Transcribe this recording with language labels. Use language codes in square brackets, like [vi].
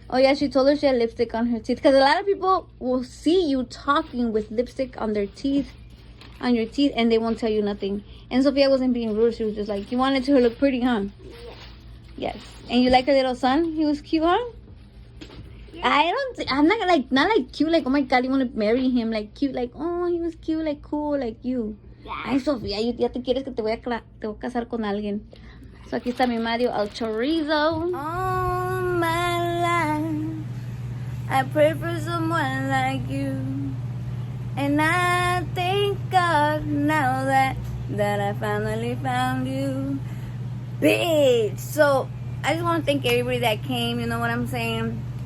[en] Oh yeah, she told her she had lipstick on her teeth. Because a lot of people will see you talking with lipstick on their teeth, on your teeth, and they won't tell you nothing. And Sofía wasn't being rude. She was just like, you wanted to look pretty, huh? Yes. And you like her little son? He was cute, huh? Yeah. I'm not like cute, like, oh my God, you want to marry him. Like cute, like, oh, he was cute, like cool, like you. Yeah. [es] Ay, Sofía, ya te quieres que te voy a casar con alguien. So aquí está mi Mario al chorizo. [en] All my life, I pray for someone like you. And I thank God now that I finally found you. Bitch. So I just want to thank everybody that came. You know what I'm saying?